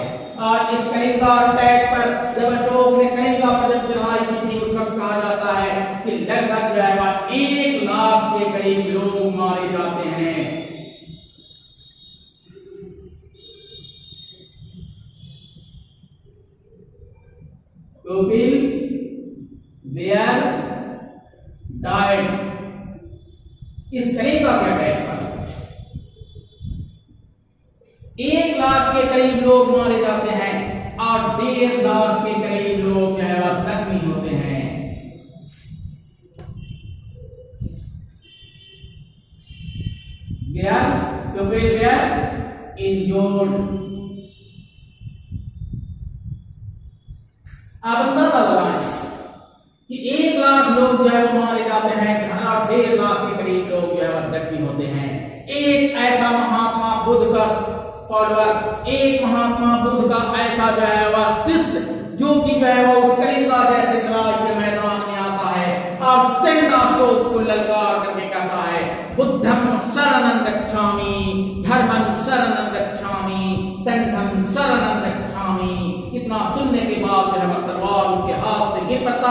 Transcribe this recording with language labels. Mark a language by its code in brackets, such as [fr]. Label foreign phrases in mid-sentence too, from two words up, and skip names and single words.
[hi] और इस कलिंगा अटैक पर जब अशोक ने कलिंगा पर जब चढ़ाई की थी उस वक्त कहा जाता है कि लगभग जो है वह 1 लाख के करीब लोग मारे जाते हैं। [en] People were died। [hi] इस कलिंगा के अटैक पर 1 लाख के करीब लोग मारे जाते हैं और 1.5 लाख के करीब लोग जो है वह जख्मी होते हैं। [en] People were injured। [hi] आप अंदाजा लगाएं कि 1 लाख लोग जो है वो मारे जाते हैं और 1.5 लाख के करीब लोग जो है वो जख्मी होते हैं। एक ऐसा महात्मा बुद्ध का फॉलोअर, एक महात्मा बुद्ध का ऐसा जो है वह शिष्य जो कि जो है वो उस कलिंगा जैसे लड़ाई के मैदान में आता है और चंडाशोक को ललकार करके कहता है [pi] बुद्धम शरणं गच्छामि, धर्मं शरणं गच्छामि, संघं शरणं गच्छामि। [hi] इतना सुनने के बाद जो है तलवार उसके हाथ से गिर पड़ता